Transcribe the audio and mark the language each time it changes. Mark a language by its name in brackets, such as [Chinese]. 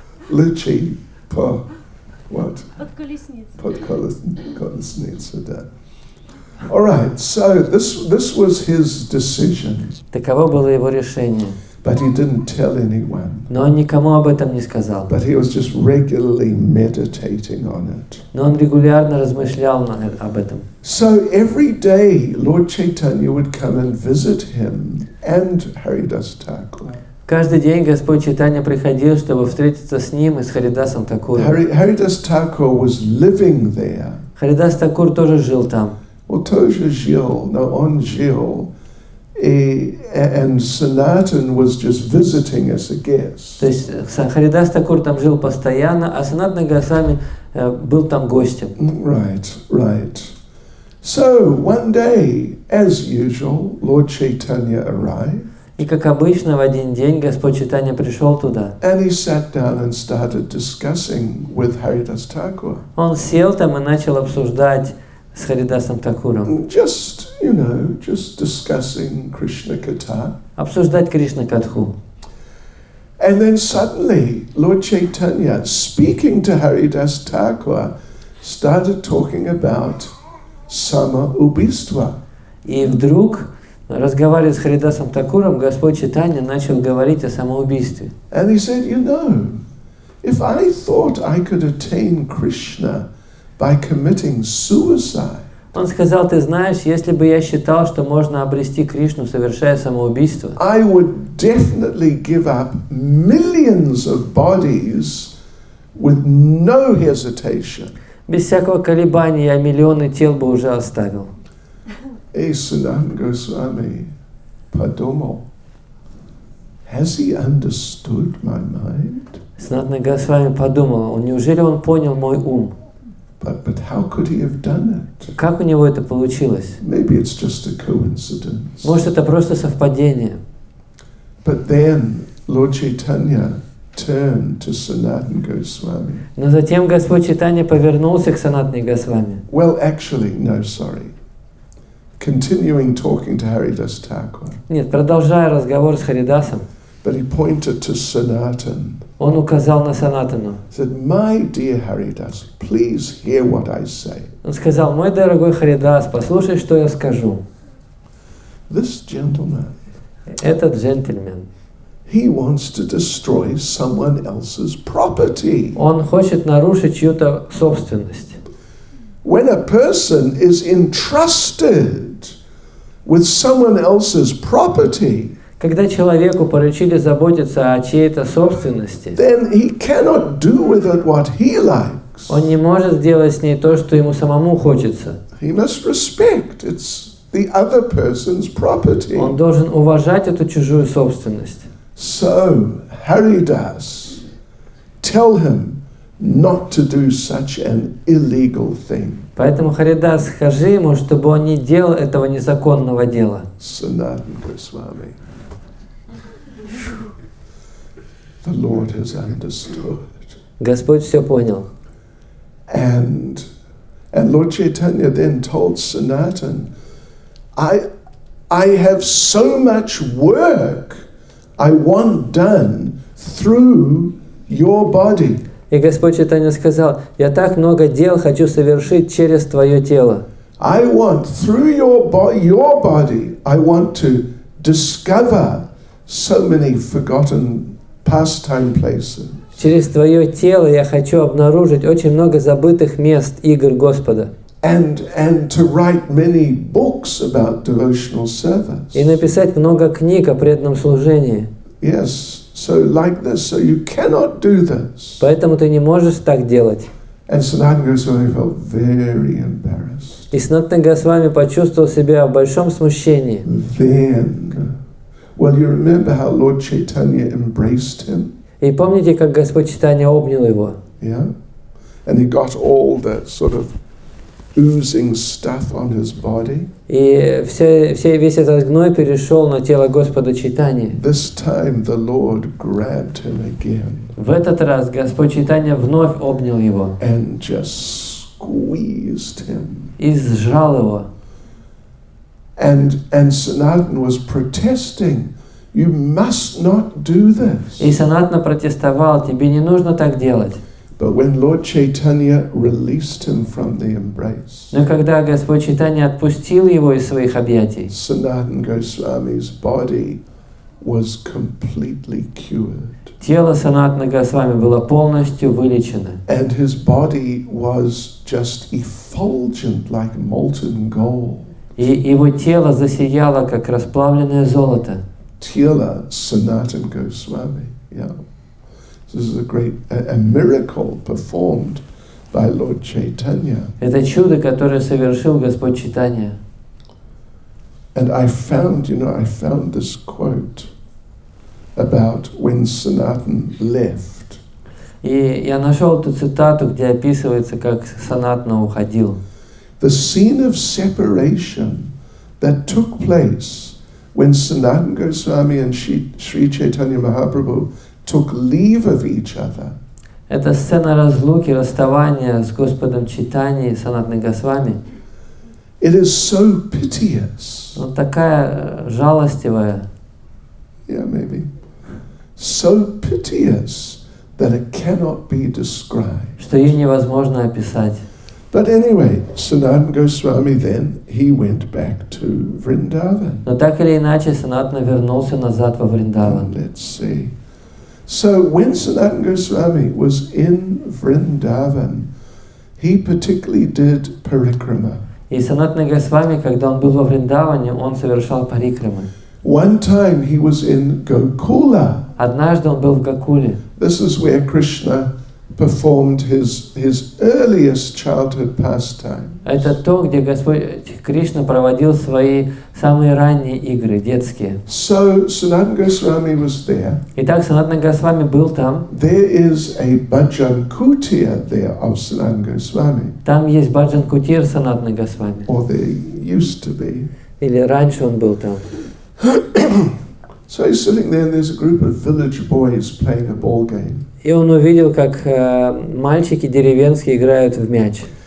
[Russian] Лучи по [English] what? [Russian] Под колесницей. Под колесницу, да. [English] All right, so this was his decision, [Russian] Таково было его решение. [English] but he didn't tell anyone. [Russian] Но он никому об этом не сказал. [English] But he was just regularly meditating on it. [Russian] Но он регулярно размышлял об этом. [English] So every day, Lord Chaitanya would come and visit him and Haridas Thakur. [Russian] Каждый день Господь Чайтанья приходил, чтобы встретиться с ним и с Харидасом Такуром. [English] Haridas Thakur was living there. [Russian] Харидас Такур тоже жил там. [English] Well, [Russian] тоже жил, [English] no, [Russian] он жил. [English] And Sanatan was just visiting as a guest. [Russian] То есть Харидас Такур там жил постоянно, а Санатана Госвами был там гостем. [English] Right. So one day, as usual, Lord Chaitanya arrived. [Russian] И как обычно, в один день Господь Чайтанья пришел туда. [English] And he sat down and started discussing with Haridas Thakur. [Russian] Он сел там и начал обсуждать с Харидасом Такуром. [English] Just discussing Krishna Katha. [Russian] Обсуждать Кришна Катху. [English] And then suddenly, Lord Chaitanya, speaking to Haridas Thakur, started talking about Sama Ubhistva. [Russian] И вдруг, разговаривая с Харидасом Такуром, Господь Чайтанья начал говорить о самоубийстве. [English] And he said, you know, if I thought I could attain Krishna by committing suicide, [Russian] Он сказал, ты знаешь, если бы я считал, что можно обрести Кришну, совершая самоубийство, [English] I would definitely give up millions of bodies with no hesitation. [Russian] без всякого колебания я миллионы тел бы уже оставил. [English] Hey, Sanatan Goswami, [Russian] подумал, [English] has he understood my mind? [Russian] Санатана Госвами подумал, неужели он понял мой ум? [English] But how could he have done it? [Russian] Как у него это получилось? [English] Maybe it's just a coincidence. [Russian] Может, это просто совпадение. [English] But then Lord Chaitanya turned to Sanatana Goswami. [Russian] Но затем Господь Чайтанья повернулся к Санатане Госвами. [English] Well, actually, no, sorry. Continuing talking to Haridas Thakur. [Russian] Нет, продолжая разговор с Харидасом, [English] But he pointed to Sanatan. [Russian] он указал на Санатану. [English] Said, my dear Haridas, please hear what I say. [Russian] Он сказал: мой дорогой Харидас, послушай, что я скажу. [English] This gentleman, [Russian] Этот джентльмен, [English] he wants to destroy someone else's property. [Russian] он хочет нарушить чью-то собственность. [English] When a person is entrusted with someone else's property, [Russian] Когда человеку поручили заботиться о чьей-то собственности, [English] then he cannot do with it what he likes. [Russian] он не может сделать с ней то, что ему самому хочется. [English] He must respect it's the other person's property. [Russian] Он должен уважать эту чужую собственность. [English] So, Haridas, tell him not to do such an illegal thing. [Russian] Поэтому, Харидас, скажи ему, чтобы он не делал этого незаконного дела. [English] Sanatana Goswami. The Lord has understood. [Russian] Господь все понял. [English] And Lord Chaitanya then told Sanatan, I have so much work I want done through your body. [Russian] И Господь Чайтанья сказал: я так много дел хочу совершить через твое тело. [English] I want, through your body, I want to discover so many forgotten pastime places. [Russian] Через твое тело я хочу обнаружить очень много забытых мест игр Господа. [English] And to write many books about devotional service. [Russian] И написать много книг о преданном служении. [English] Yes, so like this, so you cannot do this. [Russian] Поэтому ты не можешь так делать. [English] And Sanatana Goswami felt very embarrassed. [Russian] И Санатана Госвами почувствовал себя в большом смущении. [English] Then, well, you remember how Lord Chaitanya embraced him? [Russian] И помните, как Господь Чайтанья обнял его? [English] Yeah? And he got all the sort of oozing stuff on his body. [Russian] И весь этот гной перешел на тело Господа Чайтаньи. [English] This time the Lord grabbed him again. [Russian] В этот раз Господь Чайтанья вновь обнял его [English] And just squeezed him. [Russian] и сжал его. [English] And Sanatana was protesting. You must not do this. [Russian] И Санатана протестовал: тебе не нужно так делать. [English] But when Lord Chaitanya released him from the embrace, [Russian] Но когда Господь Чайтанья отпустил его из своих объятий, [English] Sanatana Goswami's body was completely cured. [Russian] тело Санатана Госвами было полностью вылечено. [English] And his body was just effulgent like molten gold. [Russian] И его тело засияло, как расплавленное золото. [English] Tila Sanatana Goswami. Yeah. This is a miracle performed by Lord Chaitanya. [Russian] Это чудо, которое совершил Господь Чайтанья. [English] And I found this quote about when Sanatana left. [Russian] И я нашел эту цитату, где описывается, как Санатана уходил. [English] The scene of separation that took place when Sanatana Goswami and Sri Chaitanya Mahaprabhu took leave of each other. [Russian] Это сцена разлуки, расставания с Господом Чайтаньей и Санатаной Госвами. [English] It is so piteous. [Russian] Вот такая жалостивая. [English] Yeah, maybe. So piteous that it cannot be described. [Russian] Что ее невозможно описать. [English] But anyway, Sanatana Goswami then, he went back to Vrindavan. [Russian] Но так или иначе, Санатана вернулся назад во Вриндаван. [English] Let's see. So when Sanatana Goswami was in Vrindavan, he particularly did parikrama. [Russian] И Санатана Госвами, когда он был во Вриндаване, он совершал парикрамы. [English] One time he was in Gokula. [Russian] Однажды он был в Гокуле. [English] This is where Krishna performed his earliest childhood pastime. [Russian] Это то, где Господь Кришна проводил свои самые ранние игры, детские. [English] So Sanatana Goswami was there. [Russian] Итак, Санатана Госвами был там. [English] There is a bhajan kutir there of Sanatana Goswami. [Russian] Там есть баджан кутир Санатана Госвами. [English] Or there used to be. [Russian] Или раньше он был там. [English] So he's sitting there and there's a group of village boys playing a ball game. [Russian] И он увидел, как мальчики деревенские играют в мяч.